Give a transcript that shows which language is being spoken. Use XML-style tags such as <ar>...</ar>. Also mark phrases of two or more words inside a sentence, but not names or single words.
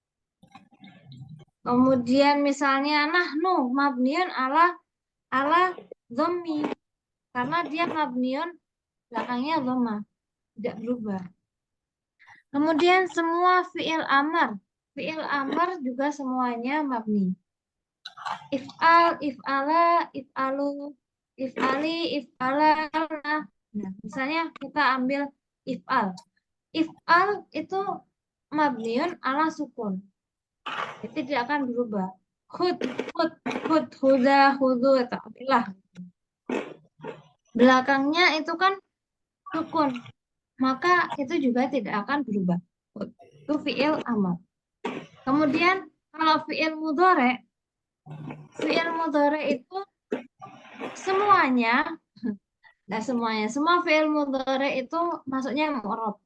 <id>Kemudian misalnya</id> <ar>نحن مبني على ضم</ar> <id>karena dia mabniun belakangnya dhamma, tidak berubah. Kemudian semua</id> <ar>فعل أمر</ar> <id>juga semuanya mabni.</id> <ar>افعل، افعلا، افعلوا، افعلي، افعلن.</ar> <id>Nah, misalnya kita ambil if'al. If'al itu</id> <ar>مبني على سكون.</ar> <id>Itu tidak akan berubah.</id> <ar>خذ، خذا، خذوا, lah.</ar> <id>Belakangnya itu kan sukun. Maka itu juga tidak akan berubah. Itu</id> <ar>فعل أمر.</ar> <id>Kemudian kalau</id> <ar>فعل مضارع</ar> <id>itu semuanya, semua</id> <ar>فعل مضارع</ar> <id>itu masuknya mu'rab.</id>